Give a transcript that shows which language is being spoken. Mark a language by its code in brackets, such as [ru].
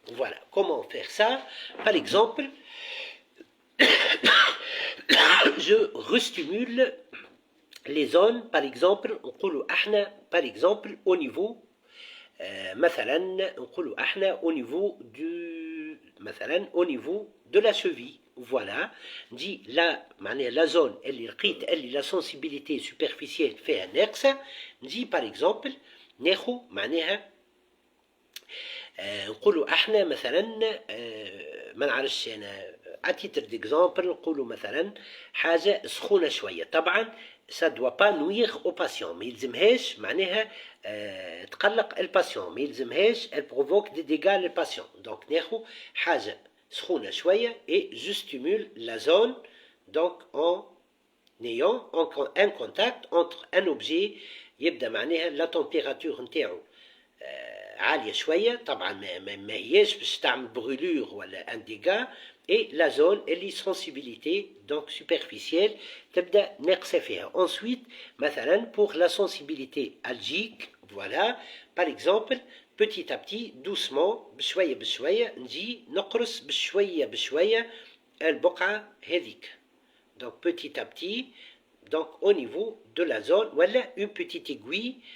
[fr] Voilà comment faire ça. Par exemple, je restimule les zones, par exemple [ar] نقولوا احنا [fr] par exemple au niveau [ar] مثلا نقولوا احنا [fr] au niveau du مثلا au niveau de la cheville. [ar] Voilà, نجي لا معناها la zone اللي لقيت اللي [fr] la sensibilité superficielle [ar] فيها ناقصة، نجي [fr] par exemple [ar] ناخو معناها نقولوا احنا مثلا ما نعرفش انا [fr] اتيتر ديكزامبل [ar] نقولوا مثلا حاجه سخونه شويه. طبعا [fr] ça doit pas nuire au patient، [ar] ما يلزمهاش معناها تقلق الباسيون، ما يلزمهاش [fr] elle provoque des dégâts [ar] للباسيون. دونك ناخذ حاجه سخونه شويه [fr] et je stimule la zone donc en ayant un contact entre un objet [ar] يبدا معناها [fr] la température [ar] نتاعو عاليه شويه، طبعا ما هياش باش تعمل برولور ولا [fr] ان ديغا، et la zone [ar] اللي [fr] sensibilité donc superficielle [ar] تبدا ناقصه فيها. [fr] Ensuite مثلا pour la sensibilité algique voilà par exemple petit à petit doucement [ar] بشويه بشويه نجي نقرص بشويه بشويه البقعه هذيك. [fr] donc petit à petit donc au niveau de la zone ولا une petite aiguille.